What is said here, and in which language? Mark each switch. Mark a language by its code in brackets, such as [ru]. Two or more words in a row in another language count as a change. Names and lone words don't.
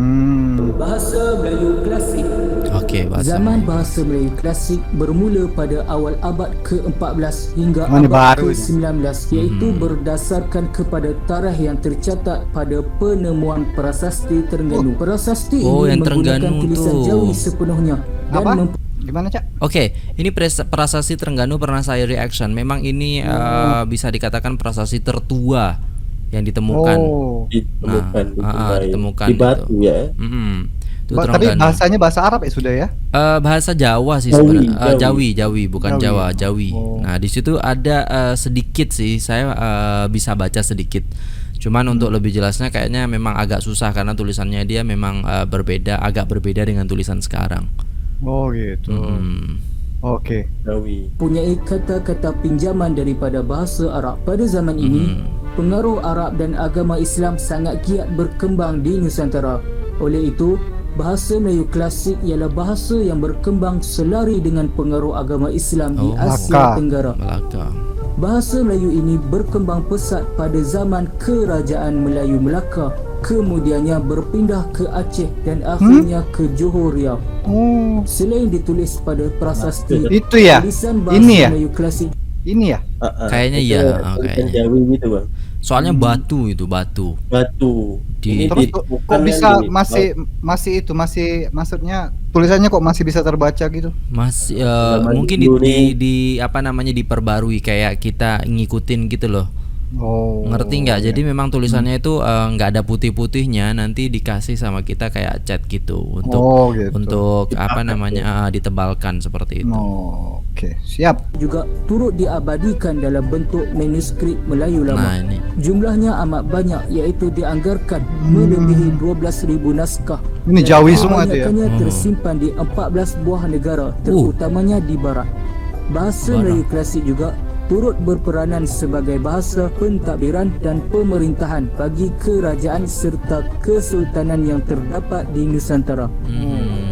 [ms] Bahasa Melayu Klasik. Oke, bahasa Zaman bahasa Melayu Klasik bermula pada awal abad ke-14 hingga [id] Oh, ini [ms] abad [id] baru [ms] ke-19 iaitu berdasarkan kepada tarikh yang tercatat pada penemuan prasasti Terengganu. Prasasti [id] Oh, ini yang menggunakan [ms] Terengganu tulisan [id] tu. [ms] Jawi sepenuhnya dan [id] Apa? Gimana Cak? Oke, ini prasasti Terengganu pernah saya reaction. Memang ini bisa dikatakan prasasti tertua yang ditemukan. Oh. Ditemukan, ditemukan di Batu itu. ya. Itu Tapi Terengganu. bahasanya bahasa Arab ya sudah ya? Bahasa Jawa sih Jawi, sebenarnya. Jawi. Jawi bukan Jawi. Jawa, Jawi. Oh. Nah, di situ ada sedikit sih saya bisa baca sedikit. Cuman untuk lebih jelasnya kayaknya memang agak susah karena tulisannya dia memang agak berbeda dengan tulisan sekarang. Oh gitu. Oke. [ms] Jawi. mempunyai kata-kata pinjaman daripada bahasa Arab. Pada zaman ini, pengaruh Arab dan agama Islam sangat giat berkembang di Nusantara. Oleh itu, bahasa Melayu klasik ialah bahasa yang berkembang selari dengan pengaruh agama Islam di Melaka. Asia Tenggara. Melaka. Bahasa Melayu ini berkembang pesat pada zaman Kerajaan Melayu Melaka, kemudiannya berpindah ke Aceh dan akhirnya ke Johor Riau. [id] Oh, [ms] Selain ditulis pada prasasti, [id] itu ya? [ms] tulisan bahasa [id] Ini ya? [ms] Melayu klasik [id] Ini ya? Kayaknya Itu iya, tulisan kayaknya. Jawi gitu, Bang. Soalnya batu itu batu. Batu. Di- Terus ditemukan kok yang bisa di- masih maksudnya tulisannya kok masih bisa terbaca gitu? Masih Zaman mungkin dulu nih. di apa namanya diperbarui kayak kita ngikutin gitu loh. Oh. Ngerti nggak? Jadi memang tulisannya itu nggak ada putih-putihnya, nanti dikasih sama kita kayak cat gitu untuk Oh, gitu. untuk apa namanya ditebalkan seperti itu. Oh, oke. Siap. [ms] juga turut diabadikan dalam bentuk manuskrip Melayu [id] Nah [ms] lama. [id] ini [ms] Jumlahnya amat banyak iaitu dianggarkan melebihi 12,000 naskah. [id] Ini [ms] Dan [id] Jawi semua tu ya? [ms] kebanyakannya tersimpan di 14 buah negara, terutamanya di barat. Bahasa Melayu klasik juga turut berperanan sebagai bahasa pentadbiran dan pemerintahan bagi kerajaan serta kesultanan yang terdapat di Nusantara.